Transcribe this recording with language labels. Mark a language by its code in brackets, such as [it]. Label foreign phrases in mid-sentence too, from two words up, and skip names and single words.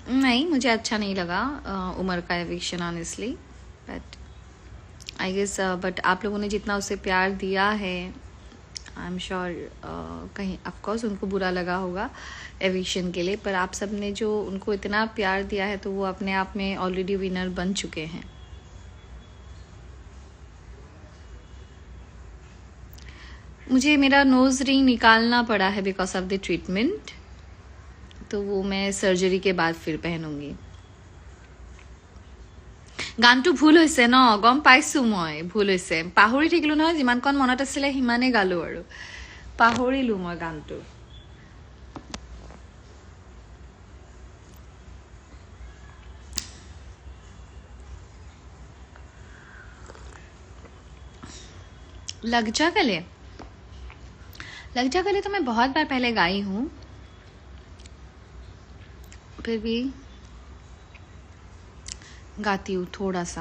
[hi] नहीं, मुझे अच्छा नहीं लगा उमर का एविक्शन [en] honestly, but I guess but [hi] आप लोगों ने जितना उसे प्यार दिया है, [en] I am sure [hi] कहीं ऑफकोर्स उनको बुरा लगा होगा एविक्शन के लिए, पर आप सब ने जो उनको इतना प्यार दिया है तो वो अपने आप में [en] already winner [hi] बन चुके हैं। मुझे मेरा [en] nose ring [hi] निकालना पड़ा है [en] because of the treatment, [hi] तो वो मैं सर्जरी के बाद फिर पहनूंगी। [as] গানটো ভুল হৈছে ন, গম পাইছোঁ মই ভুল হৈছে, পাহৰি থাকিলোঁ নহয়, যিমানকণ মনত আছিলে সিমানেই গালোঁ আৰু পাহৰিলোঁ মই গানটো। [hi] लग जा गले तो मैं बहुत बार पहले गाई हूँ, फिर भी गाती हूँ थोड़ा सा।